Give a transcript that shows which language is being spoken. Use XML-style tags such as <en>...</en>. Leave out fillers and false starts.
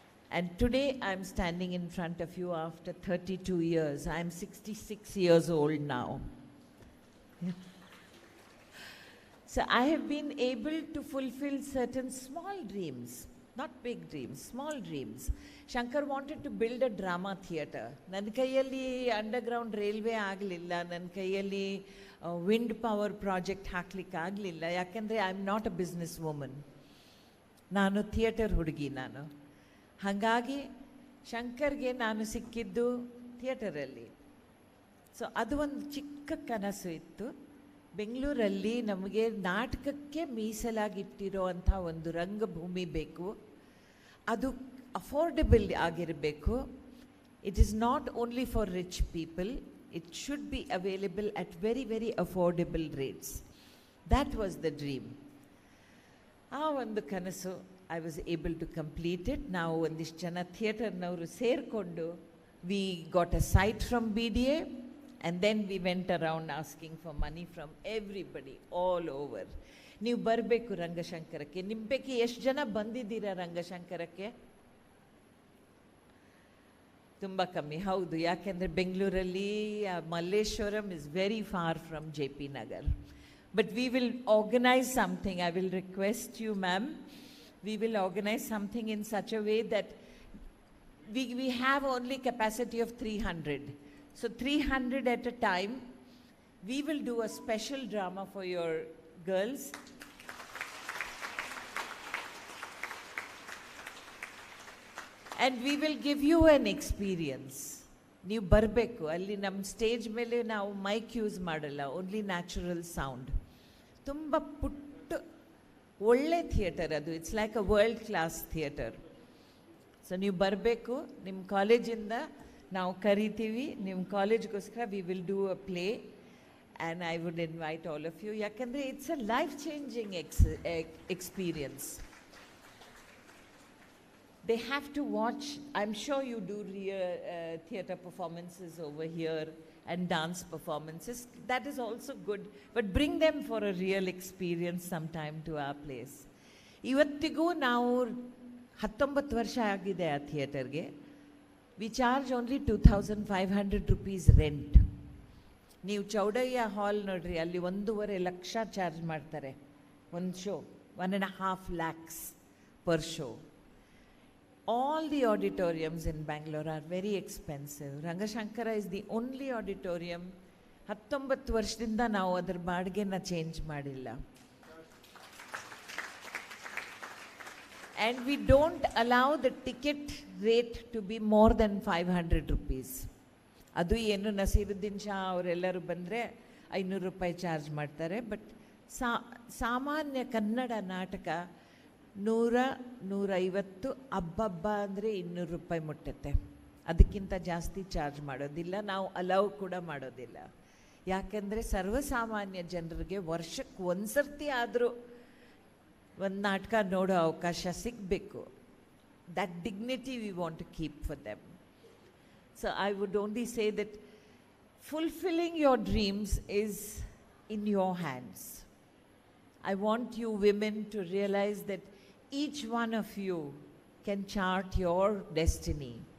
<en>And today I'm standing in front of you after 32 years. I'm 66 years old now. So I have been able to fulfill certain small dreams, not big dreams, small dreams. Shankar wanted to build a drama theatre.</en> <kn>ನನ್ನ ಕೈಯಲ್ಲಿ underground railway ಆಗಲಿಲ್ಲ, ನನ್ನ ಕೈಯಲ್ಲಿ wind power project ಹಾಕ್ಲಿಕ್ಕೆ ಆಗಲಿಲ್ಲ, ಯಾಕೆಂದರೆ</kn> <en>I am not a business woman.</en> <kn>ನಾನು theatre ಹುಡುಗಿ ನಾನು. ಹಾಗಾಗಿ ಶಂಕರ್ಗೆ ನಾನು ಸಿಕ್ಕಿದ್ದು ಥಿಯೇಟರಲ್ಲಿ. ಸೊ ಅದು ಒಂದು ಚಿಕ್ಕ ಕನಸು ಇತ್ತು. ಬೆಂಗಳೂರಲ್ಲಿ ನಮಗೆ ನಾಟಕಕ್ಕೆ ಮೀಸಲಾಗಿಟ್ಟಿರೋ ಅಂಥ ಒಂದು ರಂಗಭೂಮಿ ಬೇಕು. ಅದು ಅಫೋರ್ಡೆಬಲ್ ಆಗಿರಬೇಕು.</kn> <en>It is not only for rich people. It should be available at very very affordable rates. That was the dream.</en> <kn>ಆ ಒಂದು ಕನಸು</kn> <en>I was able to complete it.</en> <kn>ನಾವು ಒಂದಿಷ್ಟು ಜನ ಥಿಯೇಟರ್ನವರು ಸೇರಿಕೊಂಡು</kn> <en>we got a site from BDA and then we went around asking for money from everybody all over.</en> <kn>ನೀವು ಬರಬೇಕು ರಂಗಶಂಕರಕ್ಕೆ. ನಿಮ್ಮ ಪೈಕಿ ಎಷ್ಟು ಜನ ಬಂದಿದ್ದೀರಾ ರಂಗಶಂಕರಕ್ಕೆ? ತುಂಬ ಕಮ್ಮಿ. ಹೌದು, ಯಾಕೆಂದರೆ ಬೆಂಗಳೂರಲ್ಲಿ</kn> <en>Malleshwaram is very far from JP Nagar. But we will organize something. I will request you, ma'am. We will organize something in such a way that we have only capacity of 300. So 300 at a time. We will do a special drama for your girls. And we will give you an experience.</en> <kn>ನೀವು ಬರಬೇಕು. ಅಲ್ಲಿ ನಮ್ಮ stage ಮೇಲೆ ನಾವು mic use ಮಾಡಲ್ಲ,</kn> <en>Only natural sound.</en> <kn>ತುಂಬ ಪುಟ್ಟ ಒಳ್ಳೆ ಥಿಯೇಟರ್ ಅದು.</kn> <en>It's like a world class theatre. So</en> <kn>ನೀವು ಬರಬೇಕು. ನಿಮ್ಮ ಕಾಲೇಜಿಂದ ನಾವು ಕರಿತೀವಿ. ನಿಮ್ಮ ಕಾಲೇಜ್ಗೋಸ್ಕರ</kn> <en>We will do a play and I would invite all of you.</en> <kn>ಯಾಕಂದರೆ</kn> <en>It's a life changing experience. They have to watch. I'm sure you do theatre performances over here and dance performances. That is also good. But bring them for a real experience sometime to our place.</en> <kn>ಇವತ್ತಿಗೂ ನಾವು 19 ವರ್ಷ ಆಗಿದೆ ಆ ಥಿಯೇಟರ್ಗೆ.</kn> <en>We charge only 2,500 rupees rent.</en> <kn>ನೀವು ಚೌಡಯ್ಯ ಹಾಲ್ ನೋಡ್ರಿ, ಅಲ್ಲಿ 1.5 lakh charge ಮಾಡ್ತಾರೆ ಒಂದು show.</kn> <en>1.5 lakhs per show. All the auditoriums in Bangalore are very expensive. Rangashankara is the only auditorium.</en> <kn>19 ವರ್ಷದಿಂದ ನಾವು ಅದರ ಬಾಡಿಗೆನ ಚೇಂಜ್ ಮಾಡಿಲ್ಲ.</kn> <en>And we don't allow the ticket rate to be more than 500 rupees.</en> <kn>ಅದು ಏನು ನಸೀರುದ್ದೀನ್ ಶಾ ಅವರೆಲ್ಲರೂ ಬಂದರೆ 500 ರೂಪಾಯಿ ಚಾರ್ಜ್ ಮಾಡ್ತಾರೆ. ಬಟ್ ಸಾಮಾನ್ಯ ಕನ್ನಡ ನಾಟಕ 100-150, ಹಬ್ಬ ಅಂದರೆ 200 ರೂಪಾಯಿ ಮುಟ್ಟುತ್ತೆ. ಅದಕ್ಕಿಂತ ಜಾಸ್ತಿ ಚಾರ್ಜ್ ಮಾಡೋದಿಲ್ಲ. ನಾವು ಅಲೌ ಕೂಡ ಮಾಡೋದಿಲ್ಲ. ಯಾಕೆಂದರೆ ಸರ್ವಸಾಮಾನ್ಯ ಜನರಿಗೆ ವರ್ಷಕ್ಕೆ ಒಂದು ಸರ್ತಿ ಆದರೂ ಒಂದು ನಾಟಕ ನೋಡೋ ಅವಕಾಶ ಸಿಗಬೇಕು.</kn> <en>That dignity we want to keep for them. So I would only say that fulfilling your dreams is in your hands. I want you women to realize that each one of you can chart your destiny.</en>